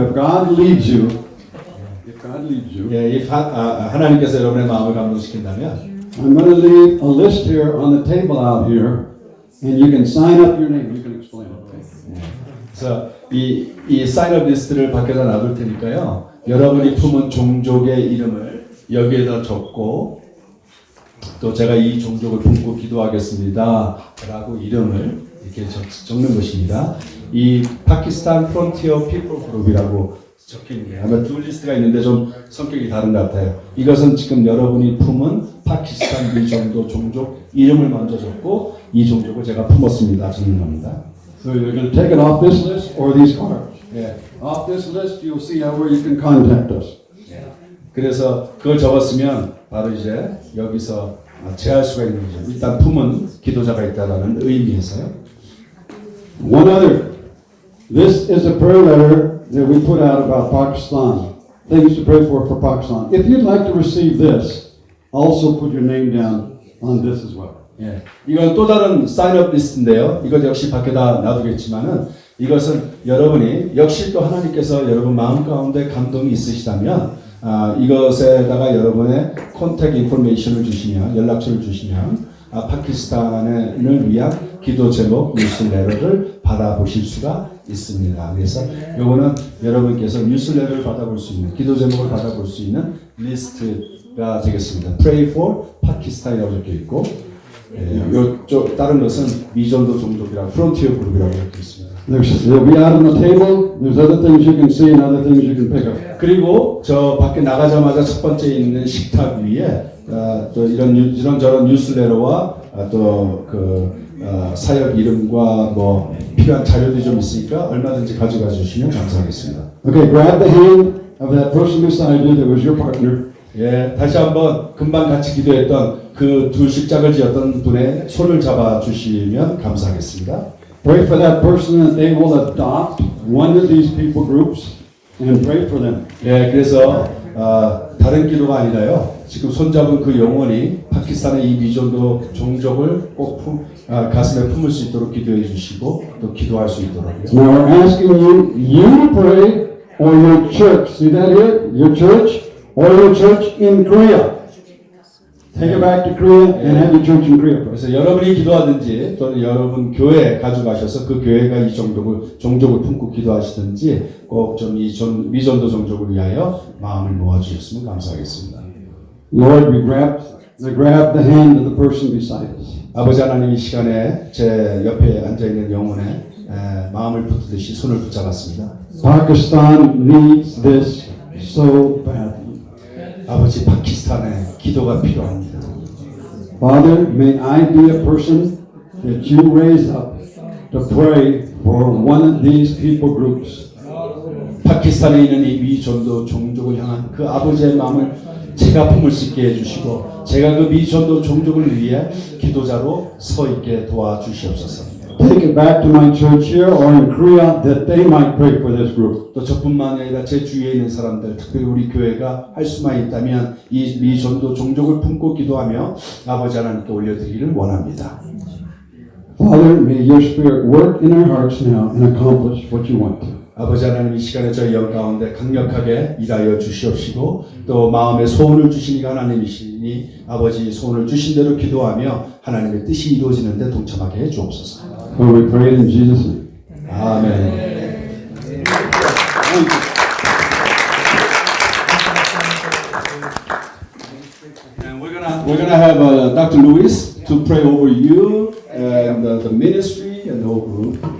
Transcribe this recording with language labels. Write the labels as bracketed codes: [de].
[en] If God leads you, if God leads you, [ko] 예, 하나님께서 여러분의 마음을 감동시킨다면 [en] I'm going to leave a list here on the table out here, and you can sign up your name. You can explain it. Okay? [ko] 그래서 이 사인업 리스트를 밖에다 놔둘 테니까요. 여러분이 품은 종족의 이름을 여기에다 적고 또 제가 이 종족을 품고 기도하겠습니다 라고 이름을 이렇게 적는 것입니다. 이 파키스탄 프론티어 피플 그룹이라고 적혀있네요. 아마 두 리스트가 있는데 좀 성격이 다른 것 같아요. 이것은 지금 여러분이 품은 파키스탄 미전도 종족 이름을 먼저 적고 이 종족을 제가 품었습니다. 적는 겁니다. [en] So you're going to take it off this list or these cards. [ko] 예. [en] Off this list, you'll see where you can contact us. [ko] 그래서 그걸 적었으면 바로 이제 여기서 제할 수가 있는 거죠. 일단 품은 기도자가 있다라는 의미에서요. [en] One other. This is a prayer letter that we put out about Pakistan. Things to pray for Pakistan. If you'd like to receive this, also put your name down on this as well. [ko] 예, 이건 또 다른 사인업 리스트인데요. 이것 역시 밖에다 놔두겠지만은 이것은 여러분이 역시 또 하나님께서 여러분 마음 가운데 감동이 있으시다면 이것에다가 여러분의 컨택 인포메이션을 주시면 연락처를 주시면 파키스탄을 위한 기도 제목 뉴스레터를 받아보실 수가 있습니다. 그래서 요거는 여러분께서 뉴스레터를 받아볼 수 있는 기도 제목을 받아볼 수 있는 리스트가 되겠습니다. [en] Pray for Pakistan [ko] 이라고 적혀 있고 요쪽 다른 것은 미전도 종족이라고 프론티어 그룹이라고 적혀 있습니다. [en] They'll be out on the table. There's other things you can see and other things you can pick up. [ko] 그리고 저 밖에 나가자마자 첫 번째 있는 식탁 위에 또 이런저런 뉴스레터와 또 사역 이름과 뭐 필요한 자료들이 좀 있으니까 얼마든지 가져가 주시면 감사하겠습니다. [en] Okay, grab the hand of that person beside you that was your partner. [ko] 예, 다시 한번 금방 같이 기도했던 그 두 십자가를 지었던 분의 손을 잡아 주시면 감사하겠습니다. [en] Pray for that person that they will adopt one of these people groups and pray for them. [ko] 예, 그래서 다른 기도가 아니라요. 지금 손잡은 그 영혼이 파키스탄의 이 미전도 종족을 꼭 가슴에 품을 수 있도록 기도해 주시고 또 기도할 수 있도록요. [en] Now we're asking you to pray or your church. See that here? Your church or your church in Korea. Take it back to Korea and have your church in Korea pray. [ko] 그래서 여러분이 기도하든지 또는 여러분 교회 가져가셔서 그 교회가 이 종족을 품고 기도하시든지 꼭 좀 이 미전도 종족을 위하여 마음을 모아주셨으면 감사하겠습니다. [en] Lord, we grab the hand of the person beside us. [ko] 아버지 하나님 이 시간에 제 옆에 앉아있는 영혼에 마음을 붙들듯이 손을 붙잡았습니다. [en] Pakistan needs this so badly. [ko] 아버지 파키스탄에 기도가 필요합니다. [en] Father, may I be a person that you raise up to pray for one of these people groups. [ko] 파키스탄에 있는 이 미전도 종족을 향한 그 아버지의 마음을 제가 품을 수 있게 해주시고 제가 그 미전도 종족을 위해 기도자로 서 있게 도와주시옵소서. [en] Take it back to my church here or in Korea that they might pray for this group. [ko] 또 저뿐만 아니라 제 주위에 있는 사람들, 특별히 우리 교회가 할 수만 있다면 이 미전도 종족을 품고 기도하며 아버지 하나님께 올려드리기를 원합니다. [en] Father, may your spirit work in our hearts now and accomplish what you want to. [ko] 아버지 하나님 이 시간에 저희 영 가운데 강력하게 일하여 주시옵시고 또 마음에 소원을 주시니까 하나님이시니 아버지 소원을 주신 대로 기도하며 하나님의 뜻이 이루어지는 데 동참하게 해 주옵소서. [en] For we pray it in Jesus' name. [ko] 아멘. [en] And we're gonna have Dr. Lewis to pray over you and the ministry and the whole group.